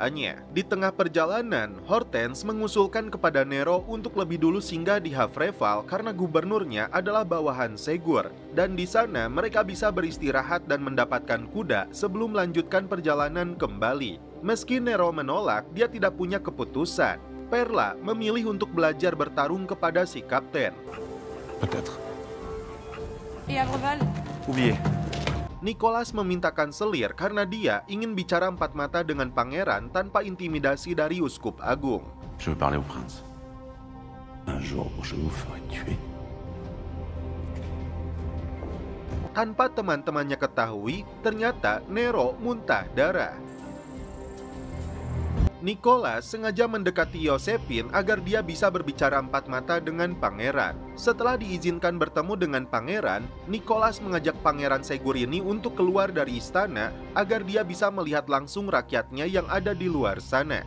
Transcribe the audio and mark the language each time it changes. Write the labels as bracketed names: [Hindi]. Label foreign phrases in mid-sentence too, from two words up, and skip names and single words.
[Indonesian] Di tengah perjalanan, Hortense mengusulkan kepada Nero untuk lebih dulu singgah di Havreval karena gubernurnya adalah bawahan Segur. Dan di sana mereka bisa beristirahat dan mendapatkan kuda sebelum melanjutkan perjalanan kembali. Meski Nero menolak, dia tidak punya keputusan. Perla memilih untuk belajar bertarung kepada si kapten. [French] Peut-être. Et Havreval? Oubliez. [Indonesian] Nicholas meminta kanselir karena dia ingin bicara empat mata dengan pangeran tanpa intimidasi dari uskup agung. [French] Je veux parler au prince. Un jour, je vous ferai tuer. [Indonesian] Tanpa teman-temannya ketahui, ternyata Nero muntah darah. Nicholas sengaja mendekati Josephine agar dia bisa berbicara empat mata dengan pangeran. Setelah diizinkan bertemu dengan pangeran, Nicholas mengajak pangeran Segur ini untuk keluar dari istana agar dia bisa melihat langsung rakyatnya yang ada di luar sana.